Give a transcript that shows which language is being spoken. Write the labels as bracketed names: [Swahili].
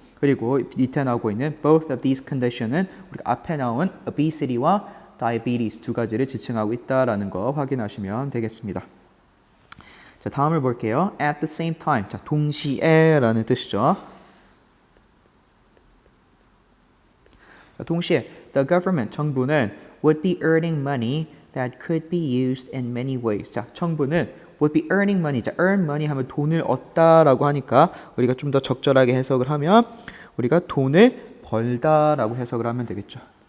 [Korean] 그리고 밑에 나오고 있는 [English] both of these condition [Korean] 은 우리가 앞에 나온 obesity와 diabetes 두 가지를 지칭하고 있다라는 거 확인하시면 되겠습니다. 자, 다음을 볼게요. [English] At the same time, [Korean] 자, 동시에 라는 뜻이죠. 자, 동시에 [English] the government, [Korean] 정부는 [English] would be earning money that could be used in many ways. [Korean] 자, 정부는 [English] would be earning money. [Korean] 자, [English] earn money [Korean] 하면 돈을 얻다라고 하니까 우리가 좀 더 적절하게 해석을 하면 우리가 돈을 벌다라고 해석을 하면 되겠죠.